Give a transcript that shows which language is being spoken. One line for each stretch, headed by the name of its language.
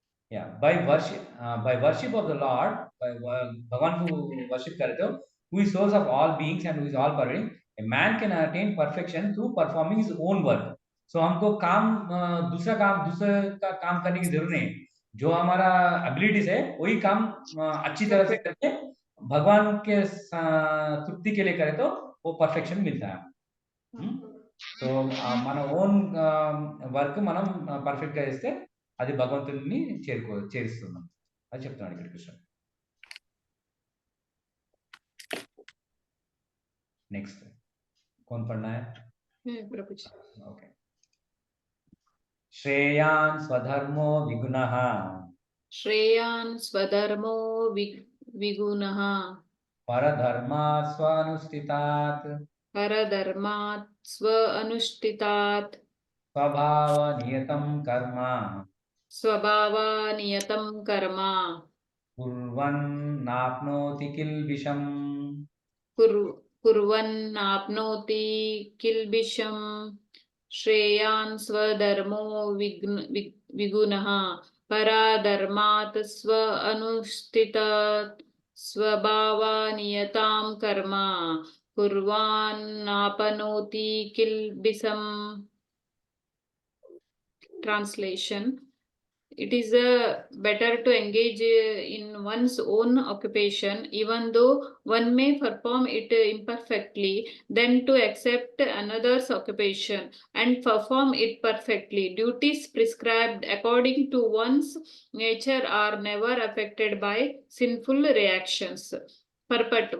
English: Yeah, by worship of the Lord, by भगवान को worship
Hindi: करते हो,
English: who is source of all beings and who is all pervading, a man can attain perfection through performing his own work.
Hindi: So हमको दूसरा का काम करने की जरूरत नहीं. जो हमारा एबिलिटीज है वही काम अच्छी तरह से करके भगवान के तृप्ति के लिए करे तो वो परफेक्शन मिलता है.
Telugu: సో మన ఓన్ వర్క్ మనం పర్ఫెక్ట్ గా చేస్తే అది భగవంతుడిని చేరుస్తున్నాం అది చెప్తున్నాడు ఇక్కడ కృష్ణ.
Hindi: నెక్స్ట్ कौन पढ़ना है? प्रभुजी.
Sanskrit: ओके. श्रेयान् स्वधर्मो विगुणः. श्रेयान् स्वधर्मो विगुणः. परधर्मात् स्वानुष्ठितात्. परधर्मात् स्व अनुष्ठितात्. स्वभावनियतं कर्म. स्वभावनियतं कर्म. कुर्वन्नाप्नोति किल्बिषम्. कुर्वन्नाप्नोति किल्बिषम्. श्रेयान् स्वधर्मो विगुणः. परधर्मात् स्व अनुष्ठितात्. स्वभावनियतां कर्म कुर्वान्नाप्नोति किल्बिषम्. Translation:
English: it is better to engage in one's own occupation, even though one may perform it imperfectly, than to accept another's occupation and perform it perfectly. Duties prescribed according to one's nature are never affected by sinful reactions. Purport.